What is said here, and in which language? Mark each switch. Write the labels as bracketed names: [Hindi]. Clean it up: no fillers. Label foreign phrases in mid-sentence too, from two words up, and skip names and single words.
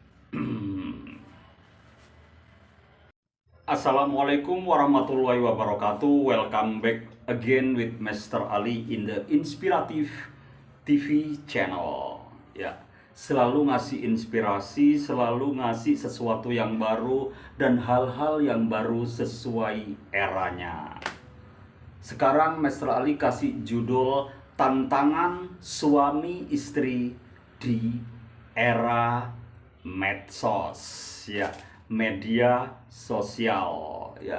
[Arabic] السلام عليكم ورحمة الله وبركاته. [English] Welcome back again with Master Ali in the Inspiratif TV channel. [Indonesian] Ya, selalu ngasih inspirasi, selalu ngasih sesuatu yang baru dan hal-hal yang baru sesuai eranya. Sekarang Master Ali kasih judul tantangan suami istri di era medsos, ya, media sosial, ya.